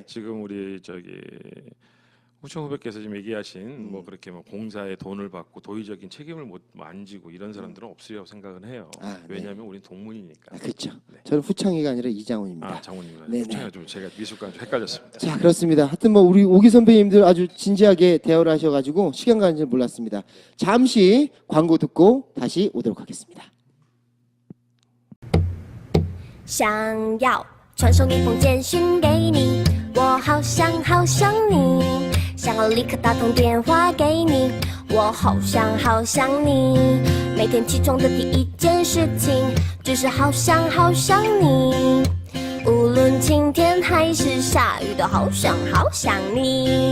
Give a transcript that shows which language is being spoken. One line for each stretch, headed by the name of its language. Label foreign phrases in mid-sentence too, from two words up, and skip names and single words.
Korean: 지금 우리 후청 후배께서 지금 얘기하신 뭐 그렇게 뭐 공사에 돈을 받고 도의적인 책임을 안 지고 이런 사람들은 없으리라고 생각은 해요. 네. 왜냐하면 우린 동문이니까. 그렇죠. 네. 저는 후창이가 아니라 이장훈입니다. 아, 장훈님이요. 네네. 후청이 좀 제가 미술관 좀 헷갈렸습니다. 자, 그렇습니다. 하여튼 뭐 우리 오기 선배님들 아주 진지하게 대화를 하셔가지고 시간 가는 줄 몰랐습니다. 잠시 광고 듣고 다시 오도록 하겠습니다.
Chinese: 想要传送一封简讯给你，我好想好想你，想要立刻打通电话给你，我好想好想你。每天起床的第一件事情，就是好想好想你。无论晴天还是下雨，都好想好想你。